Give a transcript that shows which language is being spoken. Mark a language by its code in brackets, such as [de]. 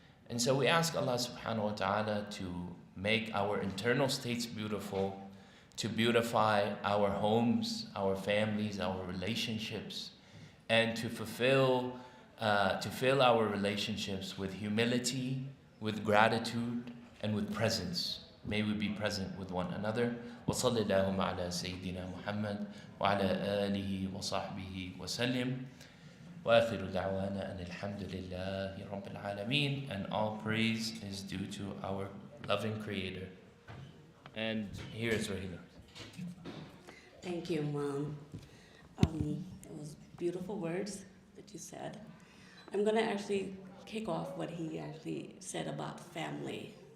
[en] And so we ask Allah subhanahu wa ta'ala to make our internal states beautiful, to beautify our homes, our families, our relationships, and to fill our relationships with humility, with gratitude, and with presence. May we be present with one another. [ar] وصلى اللهم على سيدنا محمد وعلى آله وصحبه وسلم. وآخر دعوانا أن الحمد لله رب العالمين. [en] And all praise is due to our loving Creator. And here is Rahila. Thank you, Mom. It was beautiful words that you said. I'm going to actually kick off what he actually said about family.